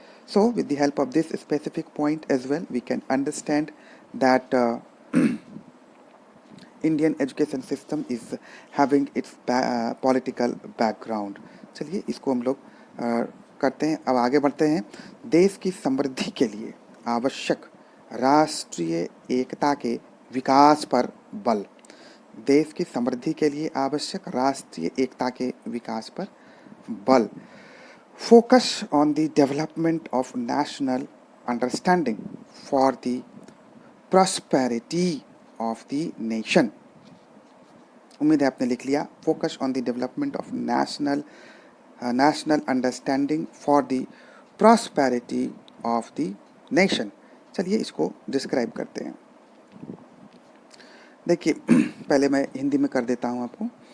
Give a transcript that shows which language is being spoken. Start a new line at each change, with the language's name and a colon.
English: So with the help of this specific point as well, we can understand that Indian education system is having its political background.
Hindi: चलिए इसको हम लोग करते हैं। अब आगे बढ़ते हैं। देश की समृद्धि के लिए आवश्यक राष्ट्रीय एकता के विकास पर बल। देश की समृद्धि के लिए आवश्यक राष्ट्रीय एकता के विकास पर बल।
English: Focus on the development of national understanding for the prosperity of the nation।
Hindi: उम्मीद है आपने लिख लिया।
English: Focus on the development of national understanding for the prosperity of the nation.
Hindi: चलिए इसको डिस्क्राइब करते हैं। देखिए पहले मैं हिंदी में कर देता हूँ आपको।